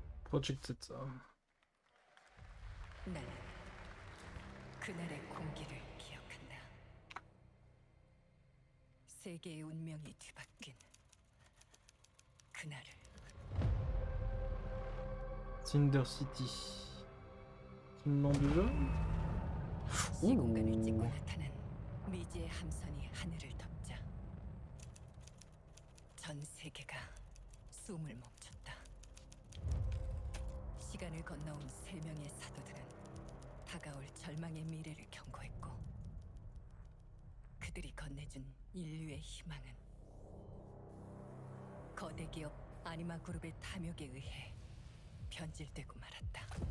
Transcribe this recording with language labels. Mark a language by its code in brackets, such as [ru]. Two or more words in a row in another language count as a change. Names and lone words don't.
[ko] Project Z. 나는 그날의 공기를 기억한다. 세계의 운명이 뒤바뀐 그날을. Cinder City. [fr] C'est le nom du jeu? [ko] 시공간을 찍고 나타난 미지의 함선이 하늘을 덮자 전 세계가 숨을 멈췄다. 시간을 건너온 3명의 사도들은 다가올 절망의 미래를 경고했고 그들이 건네준 인류의 희망은 거대 기업 아니마 그룹의 탐욕에 의해 변질되고 말았다.